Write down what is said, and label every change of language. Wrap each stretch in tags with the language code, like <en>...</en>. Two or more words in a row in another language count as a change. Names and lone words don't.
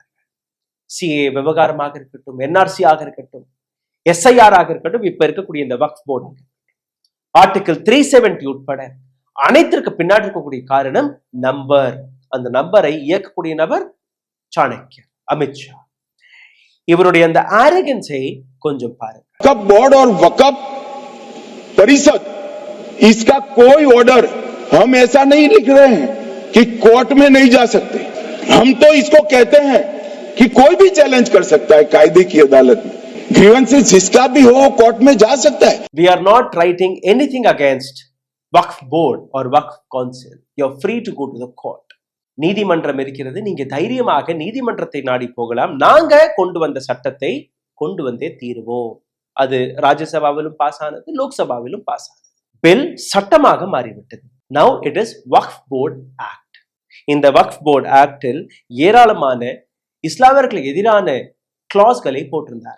<ta>சிஏ விவகாரமாக இருக்கட்டும், என்ஆர்சி ஆக இருக்கட்டும், எஸ்ஐஆர் ஆக இருக்கட்டும், இப்ப இருக்கக்கூடிய இந்த வக்ஃப் போர்டு ஆர்டிகிள் 370 உட்பட அனைத்திற்கு பின்னாடி இருக்கக்கூடிய காரணம் நம்பர். அந்த நம்பரை இயக்கக்கூடிய நபர் சாணக்கியர், அமித்ஷா. இவருடைய அந்த ஆரோகன்ஸை கொஞ்சம் பாருங்க.</ta> <hi>वक्फ बोर्ड और वक्फ परिषद, इसका कोई ऑर्डर हम ऐसा नहीं लिख रहे हैं कि कोर्ट में नहीं जा सकते. हम तो इसको कहते हैं कि कोई भी चैलेंज कर सकता है कायदे की अदालत में. ग्रीवेंसेस जिसका भी हो कोर्ट में जा सकता है.</hi> <en>We are not writing anything against वक्फ board or वक्फ council. You are free to go to the court.</en> <ta>நீதிமன்றம் இருக்கிறது, நீங்க தைரியமாக நீதிமன்றத்தை நாடி போகலாம். நாங்க கொண்டு வந்த சட்டத்தை கொண்டு வந்தே தீருவோம். அது ராஜ்யசபாவிலும் பாஸ் ஆனது, லோக்சபாவிலும் பாஸ் ஆனது. பில் சட்டமாக மாறிவிட்டது.</ta> <en>now it is Waqf Board Act.</en> <ta>இந்த வக்ஃப் போர்ட் ஆக்டில் ஏராளமான இஸ்லாமியர்களுக்கு எதிரான கிளாஸ்களை போட்டிருந்தார்.</ta>